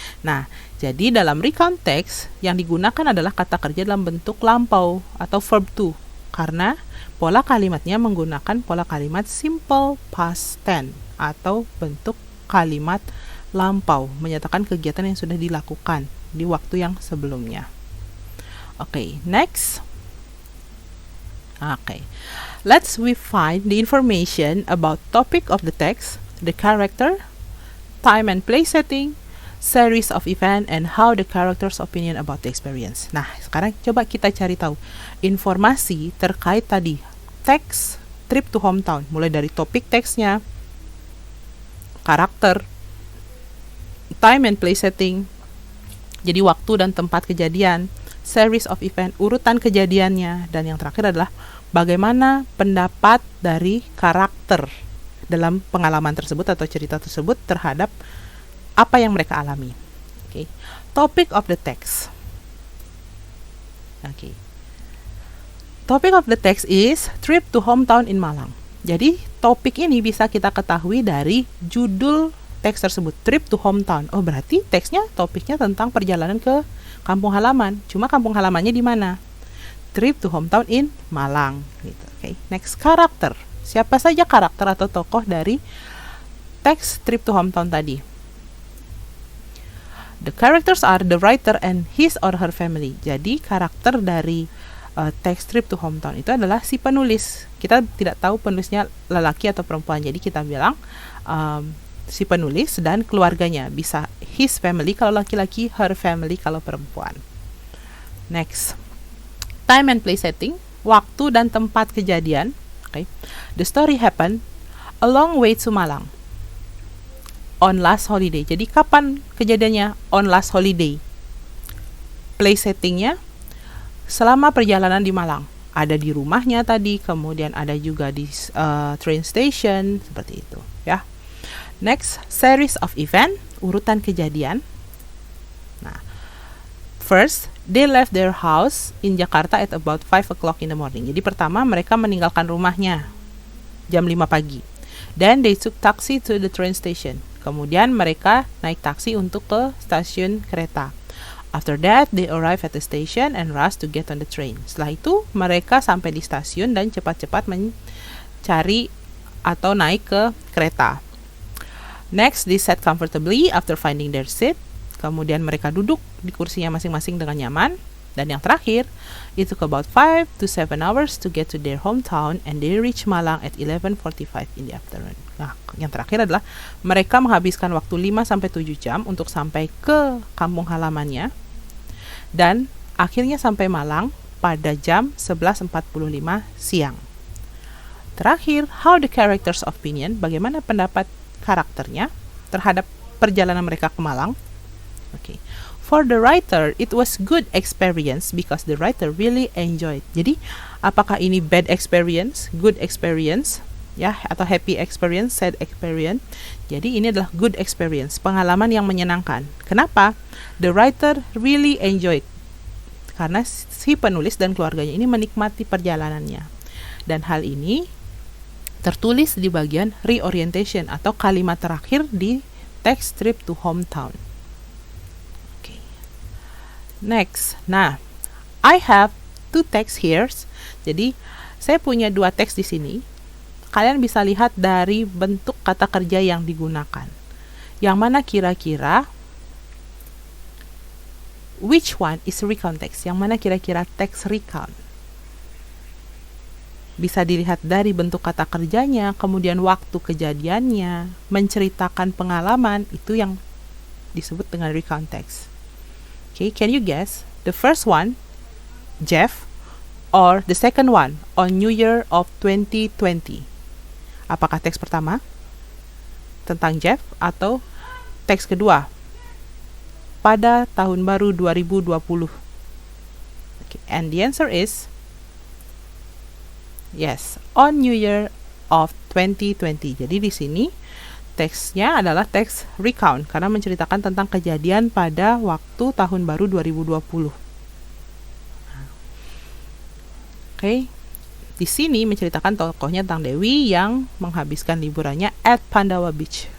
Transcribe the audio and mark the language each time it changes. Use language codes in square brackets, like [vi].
[id] Nah, jadi dalam recount text yang digunakan adalah kata kerja dalam bentuk lampau atau verb to, karena pola kalimatnya menggunakan pola kalimat simple past tense atau bentuk kalimat lampau, menyatakan kegiatan yang sudah dilakukan di waktu yang sebelumnya. [en] Okay, next. Okay, let's we find the information about topic of the text, the character, time and place setting, series of event, and how the character's opinion about the experience. [id] Nah, sekarang coba kita cari tahu informasi terkait tadi teks trip to hometown, mulai dari topik teksnya, karakter, [en] time and place setting, [id] jadi waktu dan tempat kejadian, [en] series of event, [id] urutan kejadiannya, dan yang terakhir adalah bagaimana pendapat dari karakter dalam pengalaman tersebut atau cerita tersebut terhadap apa yang mereka alami. [en] Okay. Topic of the text. Okay. Topic of the text is trip to hometown in Malang. [id] Jadi topik ini bisa kita ketahui dari judul teks tersebut, trip to hometown. Oh, berarti teksnya, topiknya tentang perjalanan ke kampung halaman. Cuma kampung halamannya di mana? Trip to hometown in Malang. Gitu. Okay. Next, karakter. Siapa saja karakter atau tokoh dari teks trip to hometown tadi? [en] The characters are the writer and his or her family. [id] Jadi karakter dari teks trip to hometown itu adalah si penulis. Kita tidak tahu penulisnya lelaki atau perempuan. Jadi kita bilang si penulis dan keluarganya. Bisa his family kalau laki-laki, her family kalau perempuan. [en] Next, time and place setting, [id] waktu dan tempat kejadian. [en] Okay. The story happened a long way to Malang on last holiday. [id] Jadi kapan kejadiannya? [en] On last holiday. [id] Place settingnya selama perjalanan di Malang. Ada di rumahnya tadi, kemudian ada juga di [en] train station, [id] seperti itu, ya. [en] Next, series of event, [id] urutan kejadian. [en] Nah, first, they left their house in Jakarta at about 5 o'clock in the morning. [id] Jadi pertama mereka meninggalkan rumahnya jam 5 pagi. [en] Then they took taxi to the train station. [id] Kemudian mereka naik taksi untuk ke stasiun kereta. [en] After that, they arrive at the station and rush to get on the train. [id] Setelah itu, mereka sampai di stasiun dan cepat-cepat mencari atau naik ke kereta. [en] Next, they sat comfortably after finding their seat. [id] Kemudian mereka duduk di kursinya masing-masing dengan nyaman. Dan yang terakhir, [en] it took about 5 to 7 hours to get to their hometown and they reached Malang at 11:45 in the afternoon. [id] Nah, yang terakhir adalah mereka menghabiskan waktu 5-7 jam untuk sampai ke kampung halamannya dan akhirnya sampai Malang pada jam 11:45 siang. Terakhir, [en] how the characters' opinion, [id] bagaimana pendapat karakternya terhadap perjalanan mereka ke Malang. Okay. [en] For the writer, it was good experience because the writer really enjoyed. [id] Jadi, apakah ini [en] bad experience, good experience, [id] ya, atau [en] happy experience, sad experience? [id] Jadi, ini adalah [en] good experience, [id] pengalaman yang menyenangkan. Kenapa? [en] The writer really enjoyed. [id] Karena si penulis dan keluarganya ini menikmati perjalanannya. Dan hal ini tertulis di bagian reorientation atau kalimat terakhir di text trip to hometown. [en] Next, nah, I have 2 text here. [id] Jadi, saya punya 2 teks di sini. Kalian bisa lihat dari bentuk kata kerja yang digunakan. Yang mana kira-kira [en] which one is recount text? [id] Yang mana kira-kira teks recount? Bisa dilihat dari bentuk kata kerjanya, kemudian waktu kejadiannya, menceritakan pengalaman, itu yang disebut dengan recount text. [en] Okay, can you guess the first one, Jeff, or the second one, on New Year of 2020? [id] Apakah teks pertama tentang Jeff atau teks kedua pada tahun baru 2020? [en] Okay, and the answer is yes, on New Year of 2020. [id] Jadi di sini teksnya adalah teks recount karena menceritakan tentang kejadian pada waktu tahun baru 2020. Oke. Di sini menceritakan tokohnya tentang Dewi yang menghabiskan liburannya at Pandawa Beach.